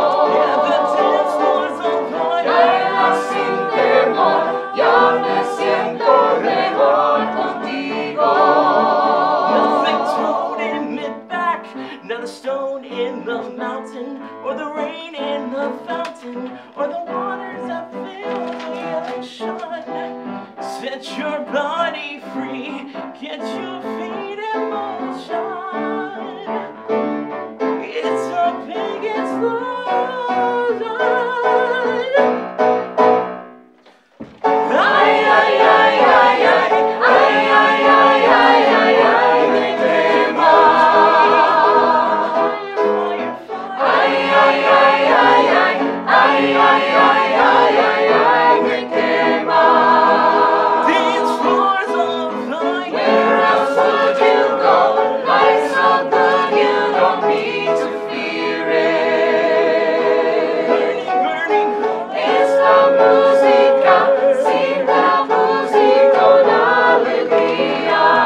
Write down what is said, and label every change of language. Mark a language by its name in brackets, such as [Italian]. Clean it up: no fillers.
[English] Yeah, the dance floor's on fire. [Spanish] Baila sin temor, yo me siento mejor contigo. [English] Nothing holding me back, not a stone in the mountain, or the rain in the fountain, or the waters that fill the ocean. Set your body free, get your feet in motion. It's a big explosion. [Spanish] Ay, ay, ay, ay, ay, ay, ay, ay, ay, ay, ay, me quema. Ay, ay, ay, ay, ay, ay, ay, ay, ay, ay, ay, me quema. [English] Dance floors on fire. Where else would you go? Life's so good, you don't need to fear it. Burning, burning, [Spanish] Es la música, sin la música, con alegría.